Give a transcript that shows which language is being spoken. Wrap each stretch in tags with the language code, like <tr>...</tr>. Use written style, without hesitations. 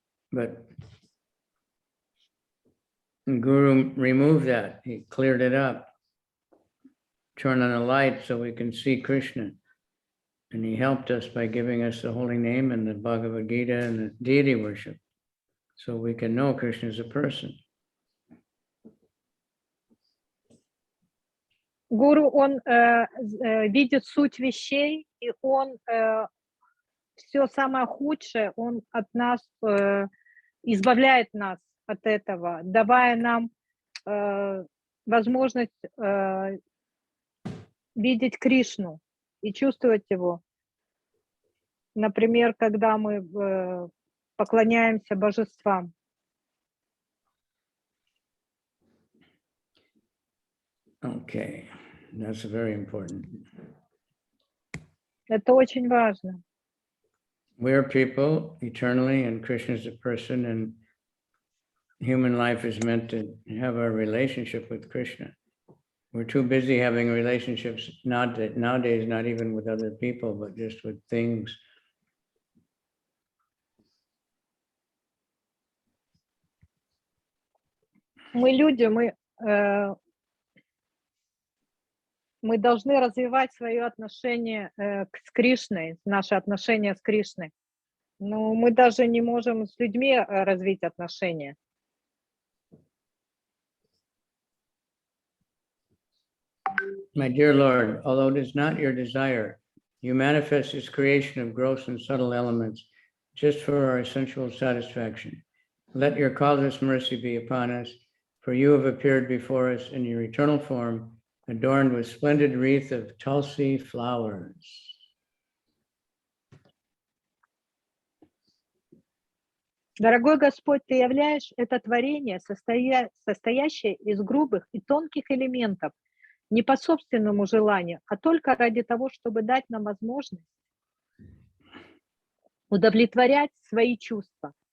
<en>But the Guru removed that. He cleared it up. Turned on a light so we can see Krishna. And he helped us by giving us the holy name and the Bhagavad Gita and the deity worship. So we can know Krishna is a person.</en> <ru>Гуру, он видит суть вещей, и он все самое худшее, он от нас избавляет нас от этого, давая нам возможность видеть Кришну и чувствовать его. Например, когда мы поклоняемся божествам.</ru> <en>Okay, that's very important.</en> <ru>Это очень важно.</ru> <en>We're people eternally, and Krishna is a person, and human life is meant to have a relationship with Krishna. We're too busy having relationships, nowadays, not even with other people, but just with things.</en> <ru>Мы люди, мы должны развивать свое отношение с Кришной, наше отношение с Кришной. Но мы даже не можем с людьми развить отношения.</ru> <en>My dear Lord, although it is not your desire, you manifest this creation of gross and subtle elements just for our sensual satisfaction. Let your causeless mercy be upon us, for you have appeared before us in your eternal form, adorned with splendid wreath of tulsi flowers.</en> <ru>Дорогой Господь, Ты являешь это творение, состоящее из грубых и тонких элементов, не по собственному желанию, а только ради того, чтобы дать нам возможность удовлетворять свои чувства.</ru>